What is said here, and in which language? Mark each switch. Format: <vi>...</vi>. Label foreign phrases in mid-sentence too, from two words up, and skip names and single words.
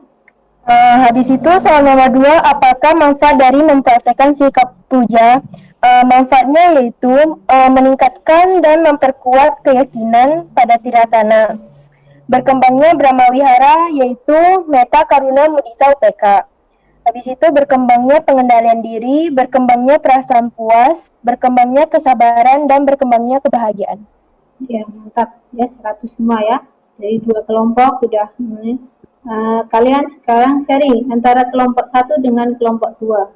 <id>Habis itu soal nomor 2, apakah manfaat dari mempraktekkan sikap puja? Manfaatnya yaitu meningkatkan dan memperkuat keyakinan pada tiratana. Berkembangnya Brahma Wihara yaitu meta,</id> <pi>karuna, mudita, upeka.</pi> <id>Habis itu berkembangnya pengendalian diri, berkembangnya perasaan puas, berkembangnya kesabaran, dan berkembangnya kebahagiaan. Ya, mantap. Ya, 100 semua ya. Dari 2 kelompok sudah. Kalian sekarang sharing antara kelompok 1 dengan kelompok 2.</id>